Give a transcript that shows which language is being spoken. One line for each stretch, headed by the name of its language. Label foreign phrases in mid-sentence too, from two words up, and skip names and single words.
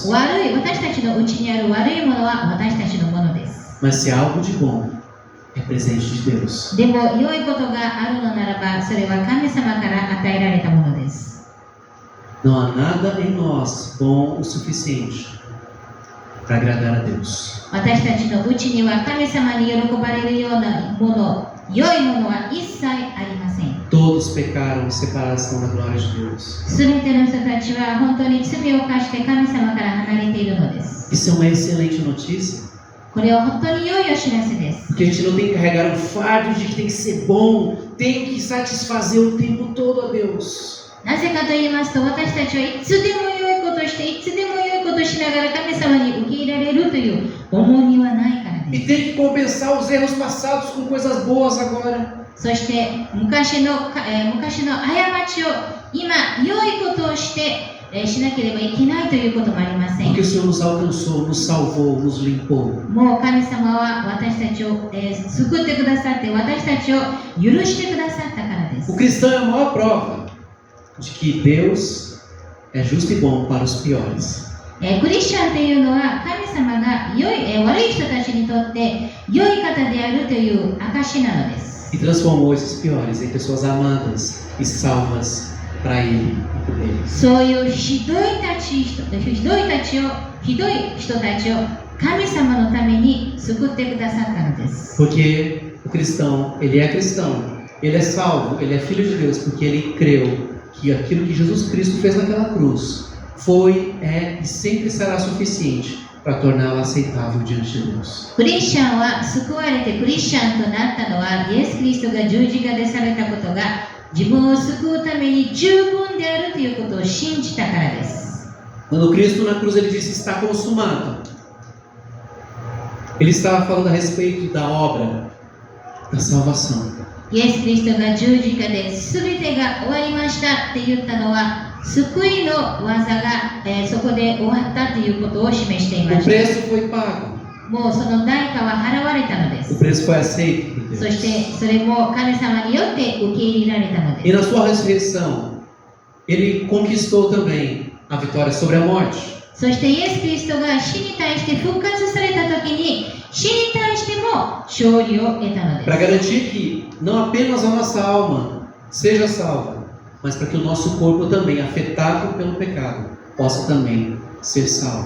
Japanese: 私たちのうちにある悪いものは私たちのものです。
Portuguese: Mas se há algo de bom, é presente de Deus.
Japanese: でも良いことがあるのならば、それは神様から与えられたものです。
Portuguese: Não há nada em nós bom o suficiente para agradar a Deus.
Japanese: 私たちのうちには神様に喜ばれるようなもの、良いものは一切ありません。
Portuguese: Todos pecaram e separação da glória de Deus.
Japanese: すべての人たちは本当に罪を犯して神様から離れているのです。
Portuguese: Isso é uma excelente notícia.
Japanese: これは本当に良いお知らせです。
Portuguese: Porque a gente não tem que carregar o fardo de que tem que ser bom, tem que satisfazer o tempo todo a Deus.
Japanese: なぜかと言いますと、私たちはいつでも良いことをして、いつでも良いことをしながら神様に受け入れられるという重荷はないからで
Portuguese: E
Japanese: す。
Portuguese: tem que compensar os erros passados com coisas boas agora.
Japanese: そして昔の過ちを今良いことをして、しなければいけないということもありません。
Portuguese: Porque o Senhor nos alcançou, nos salvou, nos limpou.
Japanese: もう神様は私たちを、救ってくださって、私たちを許してくださったからです。
Portuguese: O cristão é a maior prova de que Deus é justo e bom para os piores.
Japanese: クリスチャンというのは神様が悪い人たちにとって良い方であるという証なのです。
Portuguese: E transformou esses piores em pessoas amadas e salvas para Ele e por Ele.
Japanese: そういうひどい人たちを神様のために救ってくださったのです。
Portuguese: Porque o cristão, ele é salvo, ele é filho de Deus, porque ele creu que aquilo que Jesus Cristo fez naquela cruz foi, é e sempre será suficiente para torná-lo aceitável diante de Deus.
Japanese: クリスチャンは救われてクリスチャンとなったのはイエス・キリストが十字架でされたことが自分を救うために十分であるということを信じたからです。
Portuguese: Quando Cristo na cruz ele disse está consumado, ele estava falando a respeito da obra da salvação.
Japanese: イエス・キリストが十字架で全てが終わりましたって言ったのは救いの技が、そこで終わったということを示していま
Portuguese: O
Japanese: した。
Portuguese: preço foi pago,
Japanese: もうその代価は払われたので
Portuguese: o
Japanese: す。
Portuguese: preço foi aceito por
Japanese: そ
Portuguese: Deus.
Japanese: してそれも神様によって受け入れられたの
Portuguese: E
Japanese: で
Portuguese: na
Japanese: す。
Portuguese: sua ressurreição, ele conquistou também a vitória sobre a morte.
Japanese: そしてイエス・キリストが死に対して復活された時に死に対しても勝利を得たの
Portuguese: Para
Japanese: です。
Portuguese: garantir que não apenas a nossa alma seja salva, mas para que o nosso corpo também, afetado pelo pecado, possa também ser salvo,